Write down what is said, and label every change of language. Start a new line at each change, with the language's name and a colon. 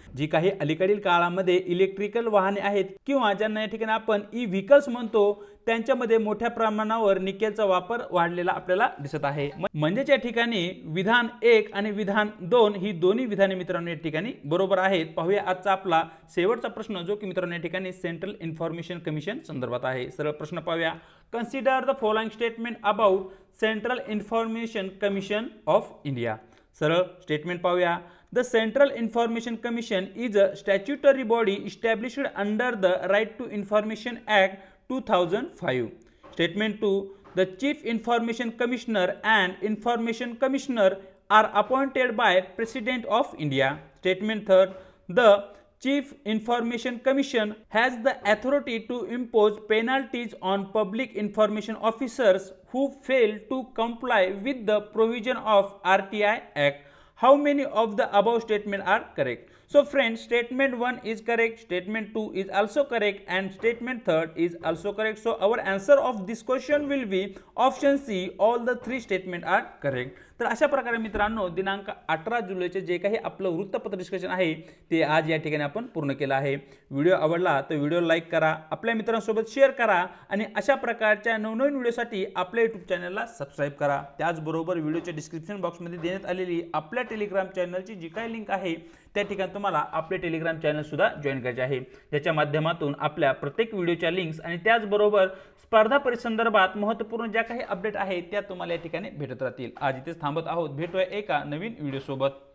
Marathi: जी काही अलीकडील काळामध्ये इलेक्ट्रिकल वाहने आहेत किंवा ज्यांना या ठिकाणी आपण ई व्हीकल्स म्हणतो त्यांच्यामध्ये मोठ्या प्रमाणावर निकेलचा वापर वाढलेला आपल्याला दिसत आहे। म्हणजे या ठिकाणी विधान 1 आणि विधान 2 ही दोन्ही विधाने मित्रांनो या ठिकाणी बरोबर आहेत। पाहूया आजचा आपला शेवटचा प्रश्न जो की मित्रांनो या ठिकाणी सेंट्रल इन्फॉर्मेशन कमिशन संदर्भात आहे। सरळ प्रश्न पाहूया।
English: Consider the following statement about central information commission of India.
Marathi: सरळ स्टेटमेंट पाहूया।
English: The Central Information Commission is a statutory body established under the Right to Information Act 2005. Statement 2. The Chief Information Commissioner and Information Commissioner are appointed by President of India. Statement 3. The Chief Information Commission has the authority to impose penalties on public information officers who fail to comply with the provision of RTI Act. How many of the above statements are correct? So friends, statement 1 is correct, statement 2 is also correct and statement 3 is also correct. So our answer of this question will be option C, all the 3 statements are correct.
Marathi: तर अशा प्रकारे मित्रांनो दिनांक 18 जुलैचे जे काही आपलं वृत्तपत्र discussion आहे ते आज या ठिकाणी आपण पूर्ण केलं आहे। व्हिडिओ आवडला तर व्हिडिओ लाईक करा, आपल्या मित्रांसोबत शेअर करा आणि अशा प्रकारच्या नवनवीन व्हिडिओसाठी आपल्या YouTube चॅनलला सबस्क्राइब करा। त्याचबरोबर व्हिडिओच्या डिस्क्रिप्शन बॉक्समध्ये देण्यात आलेली आपल्या टेलिग्राम चॅनलची जी काही लिंक आहे त्या ठिकाणी तुम्हाला आपले टेलिग्राम चॅनल सुद्धा जॉइन करायचे आहे, ज्याच्या माध्यमातून आपल्या प्रत्येक व्हिडिओच्या लिंक्स आणि त्याचबरोबर स्पर्धा परीक्षेसंदर्भात महत्त्वपूर्ण ज्या काही अपडेट आहेत त्या तुम्हाला या ठिकाणी भेटत राहतील। आज इथेच थांबत आहोत, भेटूया एका नवीन व्हिडिओ सोबत।